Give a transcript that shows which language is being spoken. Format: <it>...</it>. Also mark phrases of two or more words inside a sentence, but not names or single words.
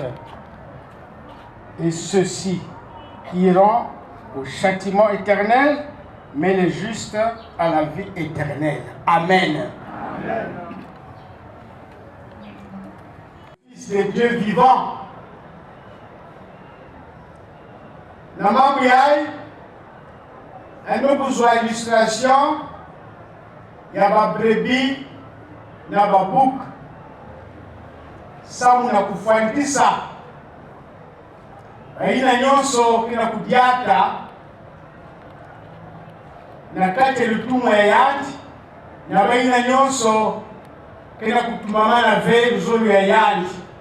<fr>Et ceux-ci iront au châtiment éternel, mais les justes à la vie éternelle. Amen. Amen. Fils de Dieu vivant,</fr> <ktu>na mambo yai ando</ktu> <fr>besoin illustration</fr> <ktu>ya ba brebis na ba bouc samu na kufundisha aina nyonso kina kudiata na kati lutumwa ya yandi na baina nyonso kina kutumamana ve zolu ya yandi</ktu>